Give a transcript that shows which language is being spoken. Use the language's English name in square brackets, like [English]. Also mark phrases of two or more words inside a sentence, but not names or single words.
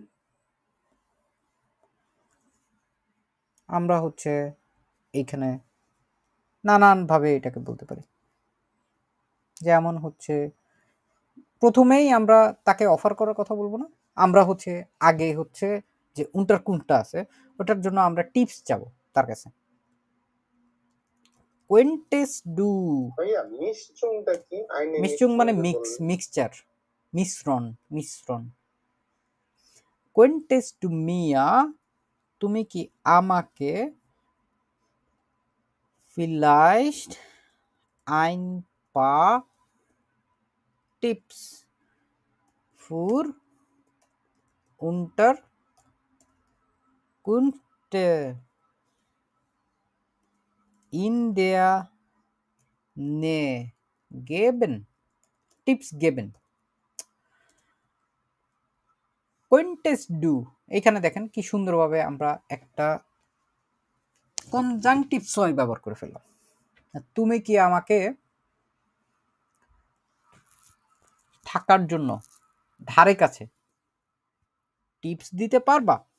[Bangla] আমরা হচ্ছে এইখানে নানানভাবে এটাকে বলতে পারি যেমন হচ্ছে প্রথমেই আমরা তাকে অফার করার কথা বলবো না আমরা হচ্ছে আগে হচ্ছে যে কোনটা আছে ওটার জন্য আমরা টিপস চাবো তার কাছে [German] Könntest du, [Bangla] ভাইয়া মিশ্রণটা কি? আইনে মিশ্রণ মানে যে মিক্স, বললেন। মিক্সচার, মিশ্রণ, মিশ্রণ। [German] Könntest du [Bangla] মিয়া, তুমি কি আমাকে [German] vielleicht ein paar Tipps für Unterkünfte in der Nähe geben? Tipps geben. Könntest du, [Bangla] এখানে দেখেন কি সুন্দরভাবে আমরা একটা [German] Konjunktiv zwei [Bangla] ব্যবহার করে ফেললাম। তুমি কি আমাকে থাকার জন্য ধারে কাছে টিপস দিতে পারবা?